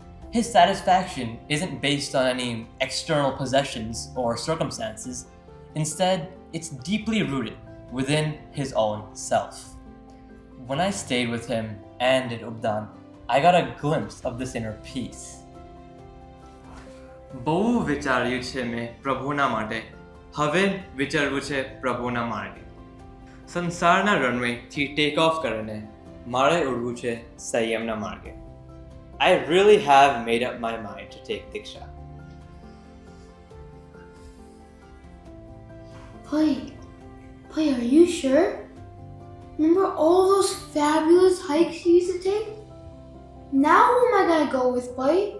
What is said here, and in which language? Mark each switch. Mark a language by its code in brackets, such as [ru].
[en] His satisfaction isn't based on any external possessions or circumstances. Instead, it's deeply rooted within his own self. When I stayed with him and at Ubdan, I got a glimpse of this inner peace. [gu] બહુ વિચાર્યું છે મેં પ્રભુના માટે, હવે વિચારવું છે પ્રભુના માર્ગે. સંસારના રનવેથી ટેક ઓફ કરીને મારે ઉડવું છે સંયમના માર્ગે. [en] I really have made up my mind to take Diksha. Boy, are you sure? Remember all those fabulous hikes you used to take? Now who am I gonna go with, boy?